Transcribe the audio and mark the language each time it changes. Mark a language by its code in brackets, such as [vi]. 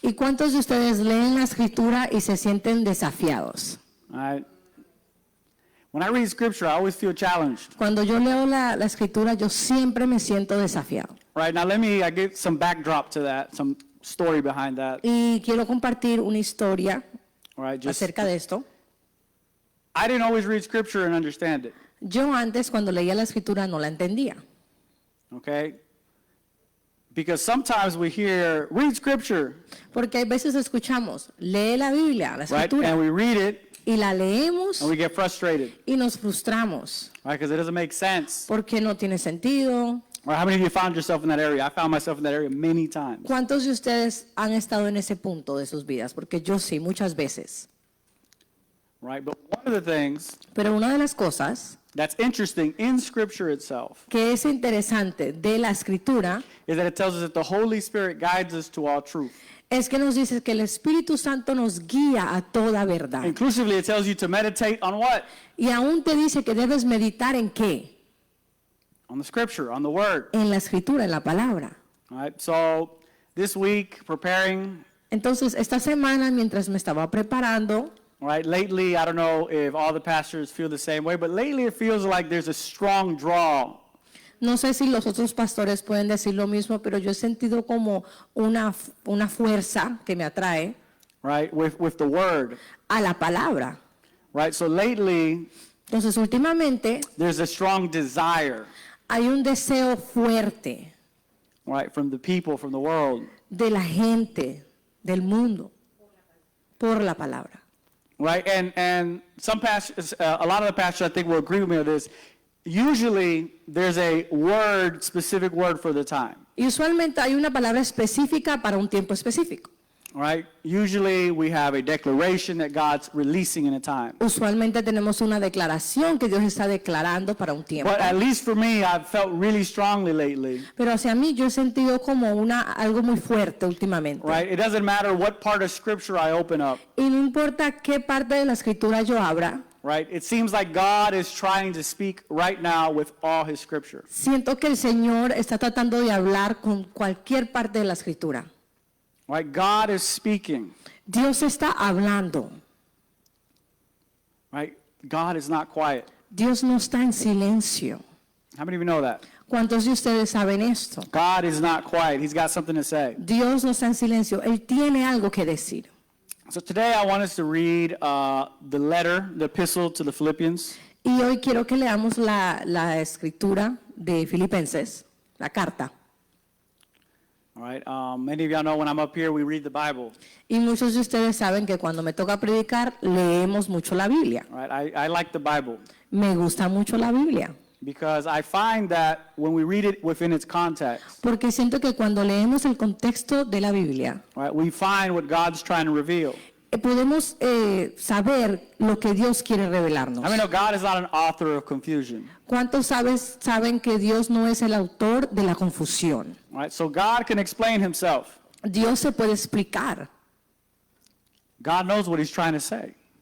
[es] ¿Y cuántos de ustedes leen la escritura y se sienten desafiados? [en] All right? When I read scripture, I always feel challenged. [es] Cuando yo leo la escritura, yo siempre me siento desafiado. [en] Right? Now I give some backdrop to that, some story behind that. [es] Y quiero compartir una historia [en] All right? Just [es] acerca de esto. [en] I didn't always read scripture and understand it. [es] Yo antes, cuando leía la escritura, no la entendía. [en] Okay? Because sometimes we hear, read scripture, [es] Porque hay veces escuchamos, lee la Biblia, la [en] right? [es] escritura, [en] And we read it [es] y la leemos [en] and we get frustrated, [es] y nos frustramos. [en] right? Because it doesn't make sense. [es] Porque no tiene sentido. [en] Right? How many of you found yourself in that area? I found myself in that area many times. [es] ¿Cuántos de ustedes han estado en ese punto de sus vidas? Porque yo sí, muchas veces. [en] Right? But one of the things [es] Pero una de las cosas [en] that's interesting in scripture itself [es] que es interesante de la escritura [en] is that it tells us that the Holy Spirit guides us to all truth. [es] es que nos dice que el Espíritu Santo nos guía a toda verdad. [en] Inclusively, it tells you to meditate on what? [es] Y aún te dice que debes meditar en qué? [en] On the scripture, on the word. [es] En la escritura, en la palabra. [en] All right? So this week, preparing, [es] Entonces, esta semana, mientras me estaba preparando, [en] all right, lately, I don't know if all the pastors feel the same way, but lately it feels like there's a strong draw. [es] no sé si los otros pastores pueden decir lo mismo, pero yo he sentido como una fuerza que me atrae [en] Right, with the word, [es] a la palabra. [en] right? So lately, [es] Entonces, últimamente, [en] there's a strong desire, [es] hay un deseo fuerte [en] right, from the people, from the world, [es] de la gente, del mundo, por la palabra. [en] right? And some pastors, a lot of the pastors, I think, will agree with me on this. Usually, there's a word, specific word for the time, [es] Y usualmente hay una palabra específica para un tiempo específico. [en] right? Usually, we have a declaration that God's releasing in a time. [es] Usualmente tenemos una declaración que Dios está declarando para un tiempo. [en] But at least for me, I've felt really strongly lately, [es] Pero hacia mí yo he sentido como algo muy fuerte últimamente. [en] right? It doesn't matter what part of Scripture I open up, [es] Y no importa qué parte de la escritura yo abra, [en] right? It seems like God is trying to speak right now with all His Scripture. [es] siento que el Señor está tratando de hablar con cualquier parte de la escritura. [en] Right? God is speaking, [es] Dios está hablando. [en] right? God is not quiet. [es] Dios no está en silencio. [en] How many of you know that? [es] ¿Cuántos de ustedes saben esto? [en] God is not quiet. He's got something to say. [es] Dios no está en silencio. Él tiene algo que decir. [en] So today I want us to read the letter, the epistle to the Philippians. [es] Y hoy quiero que leamos la escritura de Filipenses, la carta. [en] All right. Many of y'all know when I'm up here, we read the Bible. [es] Y muchos de ustedes saben que cuando me toca predicar, leemos mucho la Biblia. [en] All right. I like the Bible [es] Me gusta mucho la Biblia. [en] because I find that when we read it within its context, [es] Porque siento que cuando leemos el contexto de la Biblia, [en] right, we find what God's trying to reveal. [es] podemos saber lo que Dios quiere revelarnos. [en] I mean, no, God is not an author of confusion. [es] ¿Cuántos saben que Dios no es el autor de la confusión? [en] Right? So God can explain himself. [es] Dios se puede explicar. [en] God knows what he's trying to say.